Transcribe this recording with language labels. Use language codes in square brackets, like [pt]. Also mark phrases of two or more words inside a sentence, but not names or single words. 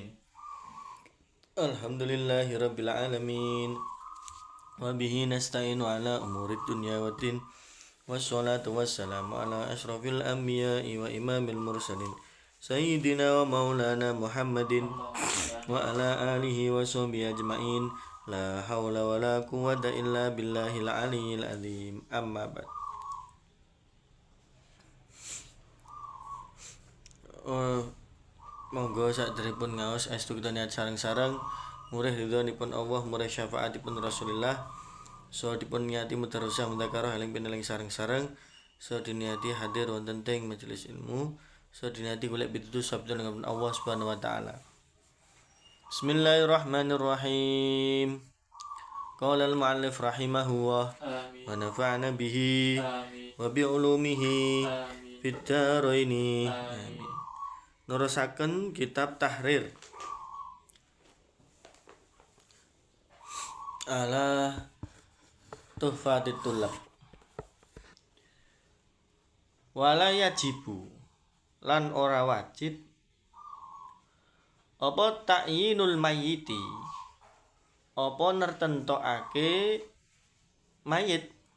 [ar] الحمد لله رب العالمين وبه نستعين على أمور الدنيا والدين والصلاة والسلام على أشرف الأنبياء وإمام المرسلين سيدنا ومولانا محمد وعلى آله وصحبه أجمعين لا حول ولا قوة إلا بالله العلي العظيم أما بعد. [jv] Monggo sadherepun ngaos astu kita niat sareng-sareng murih ridhonipun Allah murih syafaatipun Rasulillah so dipun niati mudarosah mudzakarah eling pineling sareng-sareng so diniati hadir wonten teng majelis ilmu so diniati golek pitutur sabda dengan Allah [ar] سبحانه وتعالى. بسم الله الرحمن الرحيم. قال المؤلف رحمه الله ونفعنا به وبعلومه في الدارين. Amin. [jv] Nerusaken kitab Tahrir ala Tuhfatit Tullab. [ar] ولا يجب [jv] lan ora wajib apa [ar] تعيين الميت [jv] apa nertentokake mayit